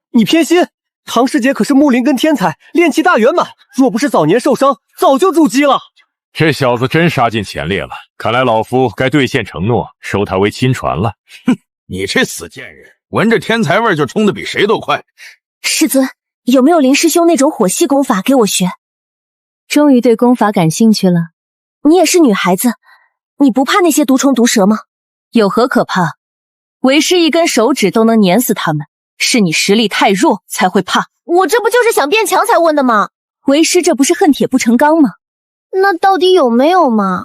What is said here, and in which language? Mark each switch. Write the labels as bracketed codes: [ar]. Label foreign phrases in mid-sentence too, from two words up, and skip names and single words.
[zh] 你偏心，唐師姐可是木靈根天才，練氣大圓滿，若不是早年受傷，早就築基了。這小子真殺進前列了，看來老夫該兌現承諾，收他為親傳了。哼，你這死賤人，聞着天才味就衝得比誰都快。師尊，有沒有林師兄那種火系功法給我學？終於對功法感興趣了。你也是女孩子，你不怕那些毒蟲毒蛇嗎？有何可怕？為師一根手指都能碾死他們，是你實力太弱才會怕。我這不就是想變強才問的嗎？為師這不是恨鐵不成鋼嗎？那到底有沒有嘛？